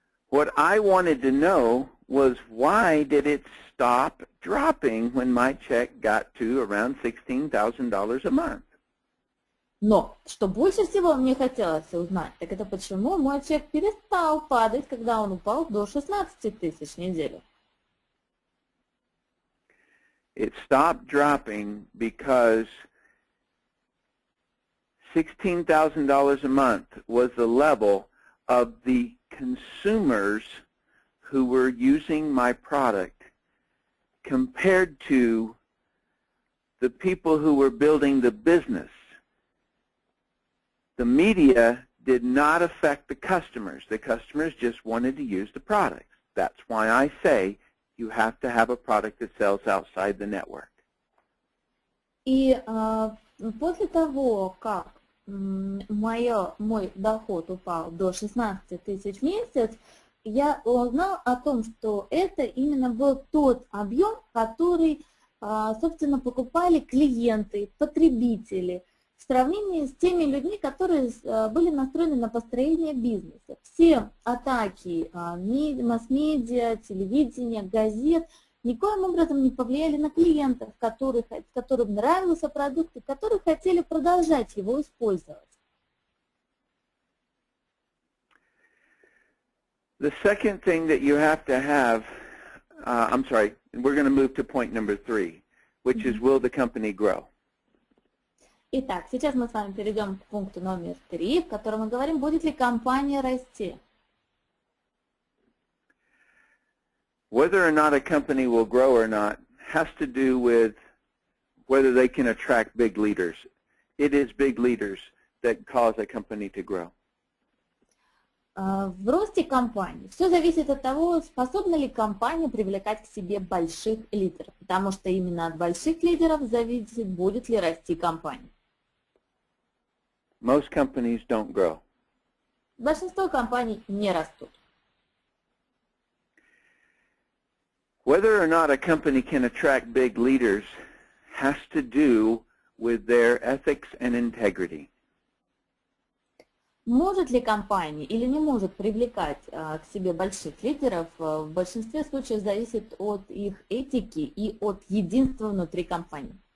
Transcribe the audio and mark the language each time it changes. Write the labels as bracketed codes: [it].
[en] What I wanted to know was why did it stop dropping when my check got to around $16,000 a month? [ru] Но что больше всего мне хотелось узнать, так это почему мой чек перестал падать, когда он упал до 16 тысяч в неделю. [en] It stopped dropping because $16,000 a month was the level of the consumers who were using my product compared to the people who were building the business. The media did not affect the customers. The customers just wanted to use the products. That's why I say you have to have a product that sells outside the network. [ru] И после того, как мой доход упал до 16 тысяч в месяц, я узнал о том, что это именно был тот объем, который, собственно, покупали клиенты, потребители, в сравнении с теми людьми, которые были настроены на построение бизнеса. Все атаки масс-медиа, телевидения, газет никоим образом не повлияли на клиентов, которым нравился продукт и которые хотели продолжать его использовать. [en] The second thing that you have to have, I'm sorry, we're going to move to point number 3, which is will the company grow? [ru] Итак, сейчас мы с вами перейдем к пункту номер 3, в котором мы говорим, будет ли компания расти. [en] Whether or not a company will grow or not has to do with whether they can attract big leaders. It is big leaders that cause a company to grow. [ru] В росте компании все зависит от того, способна ли компания привлекать к себе больших лидеров, потому что именно от больших лидеров зависит, будет ли расти компания. [en] Most companies don't grow. [ru] Большинство компаний не растут. [en] Whether or not a company can attract big leaders has to do with their ethics and integrity. [ru] Может ли компания или не может привлекать к себе больших лидеров, в большинстве случаев зависит от их этики и от единства внутри компании.